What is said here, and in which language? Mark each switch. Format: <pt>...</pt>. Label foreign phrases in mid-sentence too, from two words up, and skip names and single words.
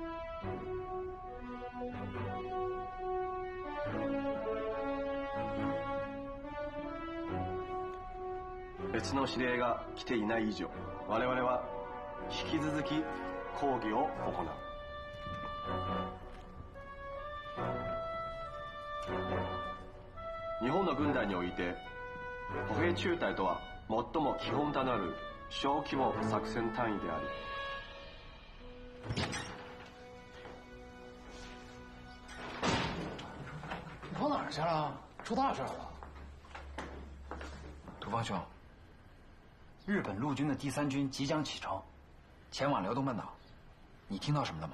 <ja>別の指令が来ていない以上我々は引き続き講義を行う。日本の軍隊において歩兵中隊とは最も基本となる小規模作戦単位であり、</ja> <zh>你跑哪儿去了？出大事了！土方兄，日本陆军的第3军即将启程，前往辽东半岛。你听到什么了吗？</zh>